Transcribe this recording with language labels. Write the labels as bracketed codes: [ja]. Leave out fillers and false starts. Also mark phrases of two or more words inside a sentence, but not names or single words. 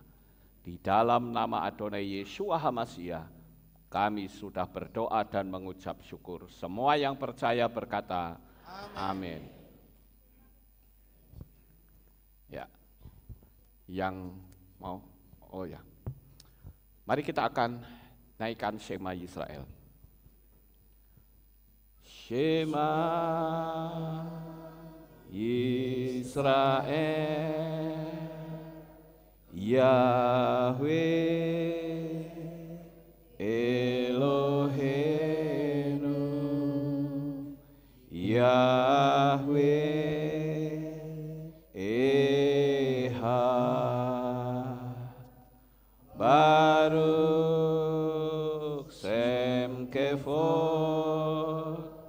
[id] Di dalam nama Adonai Yeshua HaMashiach, kami sudah berdoa dan mengucap syukur. Semua yang percaya berkata, amin. Ya, yang mau, oh ya. Mari kita akan naikkan Shema Yisrael. [he] שמע ישראל, יהוה אלהינו יהוה אחד ברוך שם כבוד